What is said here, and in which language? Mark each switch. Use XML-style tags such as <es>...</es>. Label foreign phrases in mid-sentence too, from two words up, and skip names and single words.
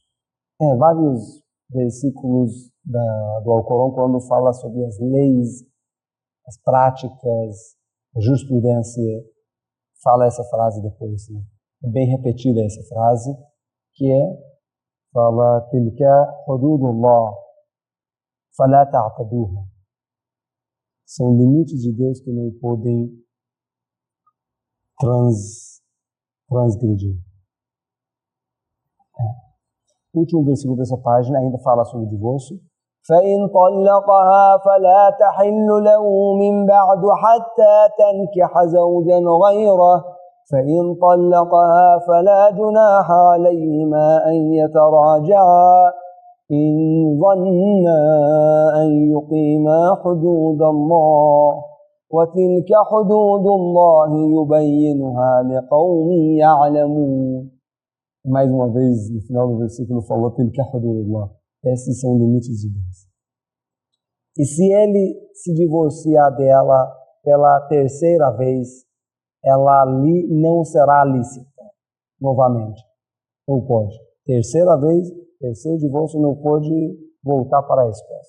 <pt>Vários versículos do Alcorão, quando fala sobre as leis, as práticas, a jurisprudência, fala essa frase depois, né? É bem repetida essa frase, que fala</pt> <ar>تلك حدود الله فلا تعتدوها.</ar> <pt>São limites de Deus que não podem transgredir. O último versículo dessa página ainda fala sobre o divórcio.</pt> <ar>فَإِنْ طَلَّقَهَا فَلَا تَحِلُّ لَهُ مِنْ بَعْدُ حَتَّى تَنْكِحَ زَوْجًا غَيْرَهُ فَإِنْ طَلَّقَهَا فَلَا جُنَاحَ عَلَيْهِمَا أَنْ يَتَرَاجَعَا إِنْ ظَنَّا أَنْ يُقِيمَا حُدُودَ اللَّهِ وَتِلْكَ حُدُودُ اللَّهِ يُبَيِّنُهَا لِقَوْمٍ يَعْلَمُونَ.</ar> <pt>Mais uma vez, no final do versículo, falou</pt> <ar>تلك حدود الله.</ar> <pt>Esses são limites de Deus. E se ele se divorciar dela pela terceira vez, ela ali não será lícita novamente. Não pode. Terceira vez, terceiro divórcio, não pode voltar para a esposa.</pt>